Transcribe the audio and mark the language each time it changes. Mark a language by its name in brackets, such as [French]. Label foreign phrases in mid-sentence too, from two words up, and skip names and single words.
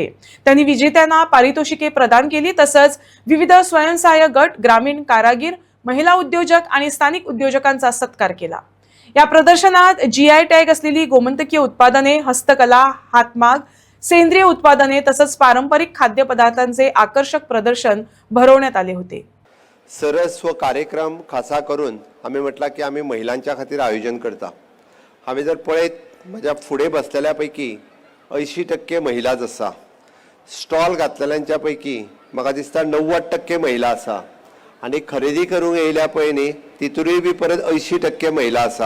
[Marathi] त्यांनी विजेत्यांना पारितोषिके प्रदान केली। तसंच विविध स्वयंसहाय्यक गट, ग्रामीण कारागीर, महिला उद्योजक आणि स्थानिक उद्योजकांचा सत्कार केला। या प्रदर्शनात जीआय टॅग असलेली गोमंतकीय उत्पादने, हस्तकला, हातमाग, सेंद्रिय उत्पादने तसंच पारंपरिक खाद्यपदार्थांचे आकर्षक प्रदर्शन भरवण्यात आले होते। [Konkani] सरस व कार्यक्रम खासा करून आम्ही म्हटला की आम्ही महिलांच्या खातीर आयोजन करता। आम्ही जर पळयत माझ्या फुडे बसलेल्यापैकी 80% महिलाच आसा। स्टॉल घातलेल्यांच्या पैकी म्हाका दिसता 90% महिला आसा आणि खरेदी करूंक येयल्या पळय न्ही तितूनय बी परत 80% महिला आसा।